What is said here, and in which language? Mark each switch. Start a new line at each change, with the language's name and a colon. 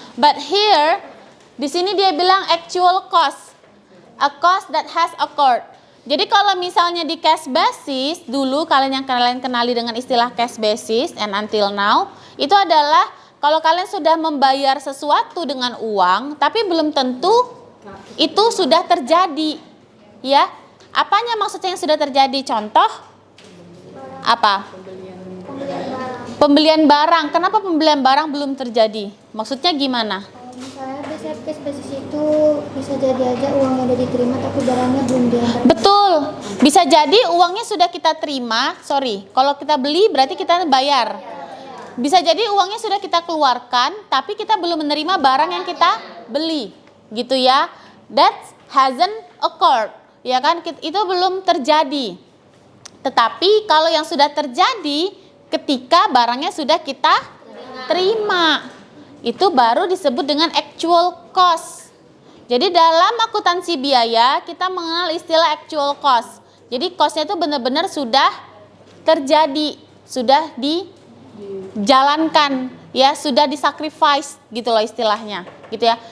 English: But here,
Indonesian: di sini dia bilang
English: actual cost, a cost that has occurred.
Indonesian: Jadi kalau misalnya di cash basis, dulu kalian kenali dengan istilah cash basis
English: and until now,
Indonesian: itu adalah kalau kalian sudah membayar sesuatu dengan uang, tapi belum tentu itu sudah terjadi, ya. Apanya maksudnya yang sudah terjadi? Contoh apa? Pembelian barang. Kenapa pembelian barang belum terjadi? Maksudnya gimana? Misalnya biasanya cash basis itu bisa jadi aja uangnya udah diterima tapi barangnya belum diantar. Betul. Bisa jadi uangnya sudah kita terima. Sorry, kalau kita beli berarti kita bayar. Bisa jadi uangnya sudah kita keluarkan tapi kita belum menerima barang yang kita beli, gitu ya.
English: That hasn't occurred,
Indonesian: ya kan? Itu belum terjadi. Tetapi kalau yang sudah terjadi ketika barangnya sudah kita terima, itu baru disebut dengan actual cost. Jadi dalam akuntansi biaya kita mengenal istilah actual cost. Jadi costnya itu benar-benar sudah terjadi, sudah dijalankan, ya sudah disacrifice gitu loh istilahnya. gitu ya.